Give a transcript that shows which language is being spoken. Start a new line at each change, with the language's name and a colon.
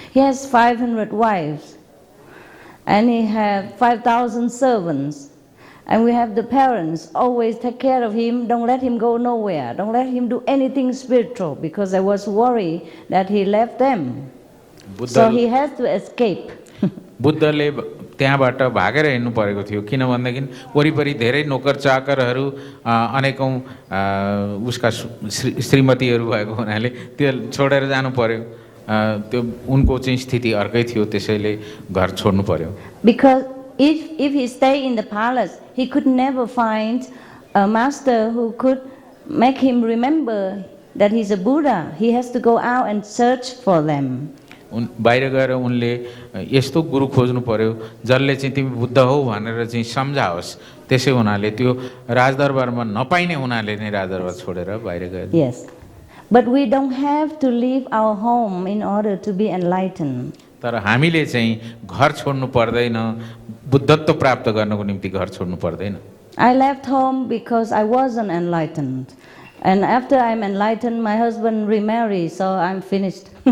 English: He has 500 wives, and he has 5,000 servants. And we have the parents always take care of him, don't let him go nowhere, don't let him do anything spiritual, because I was worried that he left them. So he has to escape.
Nepali: बुद्धले त्यहाँबाट भागेर हिँड्नु परेको थियो, किन भन्दाखेरि वरिपरि धेरै नोकर चाकरहरू अनेकौँ उसका श्रीमतीहरू भएको हुनाले त्यो छोडेर जानु पर्यो। त्यो उनको चाहिँ स्थिति अर्कै थियो, त्यसैले घर छोड्नु पर्यो।
English: Because if he stayed in the palace, he could never find a master who could make him remember that he's a Buddha. He has to go out and search for them.
Nepali: बाहिर गएर उनले यस्तो गुरु खोज्नु पर्यो जसले चाहिँ तिमी बुद्ध हौ भनेर चाहिँ सम्झाओस्। त्यसै हुनाले त्यो राजदरबारमा नपाइने हुनाले नै राजदरबार छोडेर बाहिर गए।
English: Yes, but we don't have to leave our home in order to be enlightened.
Nepali: तर हामीले चाहिँ घर छोड्नु पर्दैन, बुद्धत्व प्राप्त गर्नको निम्ति घर छोड्नु पर्दैन।
English: I left home because I wasn't enlightened. And after I'm enlightened, my husband remarried, so I'm finished.